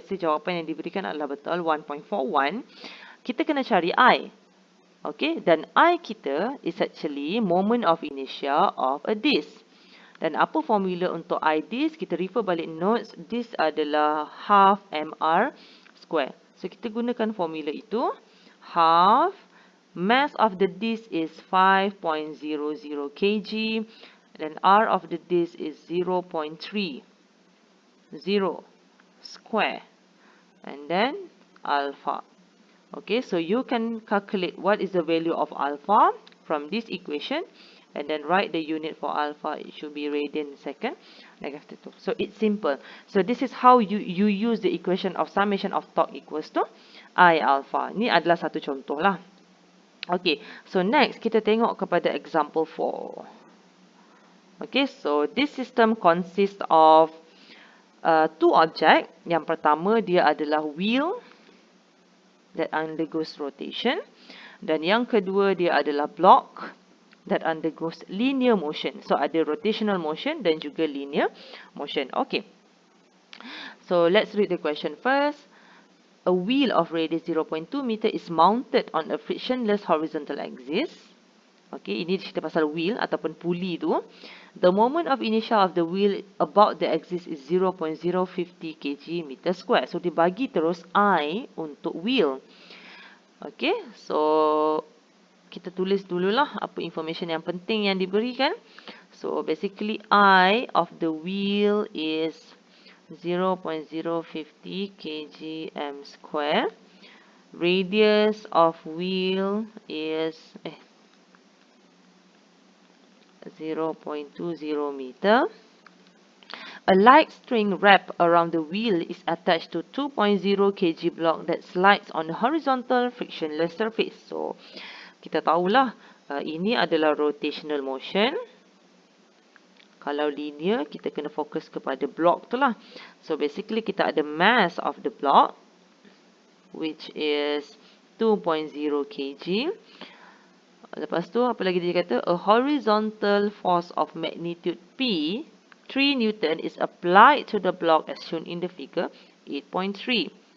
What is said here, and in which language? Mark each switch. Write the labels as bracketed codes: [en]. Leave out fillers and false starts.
[en] Let's say [ms] jawapan yang diberikan adalah betul, 1.41. Kita kena cari I. Okay, dan I kita [en] is actually moment of inertia of a disc. [ms] Dan apa formula untuk I disc? Kita refer balik notes. [en] Disc adalah half mr square. [ms] So kita gunakan formula itu. [en] Half mass of the disc is 5.00 kg. Dan R of the disc is 0.30 square. And then alpha. Okay, so you can calculate what is the value of alpha from this equation. And then write the unit for alpha. It should be radian second. So it's simple. So this is how you use the equation of summation of torque equals to I alpha. [ms] Ni adalah satu contoh lah. [en] Okay. So next [ms] kita tengok kepada [en] example 4. Okay. So this system consists of two objects. [ms] Yang pertama dia adalah [en] wheel that undergoes rotation. [ms] Dan yang kedua dia adalah [en] block that undergoes linear motion. So ada rotational motion dan juga linear motion. Okay. So let's read the question first. A wheel of radius 0.2 meter is mounted on a frictionless horizontal axis. Okay, [ms] ini cerita pasal wheel ataupun pulley tu. [en] The moment of inertia of the wheel about the axis is 0.050 kg meter square. [ms] So dibagi terus I untuk wheel. Okay, so kita tulis dululah apa information yang penting yang diberikan. [en] So basically I of the wheel is 0.050 kg square. Radius of wheel is 0.20 meter. A light string wrapped around the wheel is attached to 2.0 kg block that slides on the horizontal frictionless surface. [ms] So kita tahulah ini adalah rotational motion. Kalau linear, kita kena fokus kepada block tu lah. [en] So basically [ms] kita ada [en] mass of the block, which is 2.0 kg. [ms] Lepas tu apa lagi dia kata? [en] A horizontal force of magnitude P, 3 Newton is applied to the block as shown in the figure 8.24.